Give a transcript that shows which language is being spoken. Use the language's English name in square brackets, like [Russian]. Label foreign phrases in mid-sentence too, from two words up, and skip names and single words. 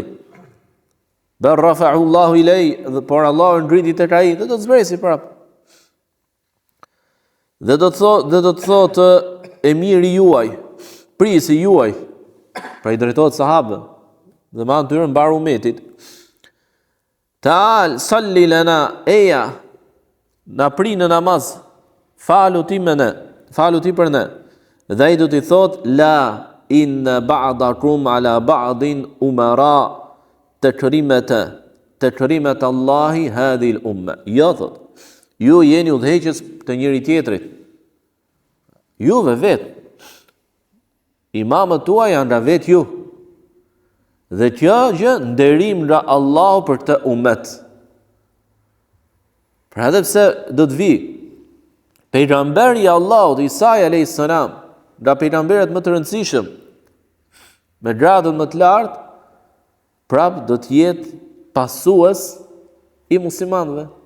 [Arabic] بل رفعه الله إليه, [Albanian] por Allahu ngriti tek ai, do të zbresi prap. Dhe do të thotë emiri juaj, prisi juaj, pra i drejtohet sahabëve, dhe me anë tyre mbar umetit. [Arabic] تعال صل لنا, [Albanian] eja, na pri në namaz, falu ti për ne. Dhe ai do t'i thot [Arabic] لا إن بعضكم على بعض أمراء تكرمة الله هذه الأمة. [Albanian] Jo thot, ju jeni udhëheqës të njëri tjetrit. Juve vetë. Imamët tuaj janë nga vetë ju. Dhe kjo gjë nderim nga Allahu për këtë ummet. Pra edhe pse do të vi pejgamberi i Allahut Isa [Arabic] عليه السلام, [Albanian] nga pejgamberët më të rëndësishëm, me gradën më të lartë, prap do të jetë pasues i muslimanëve.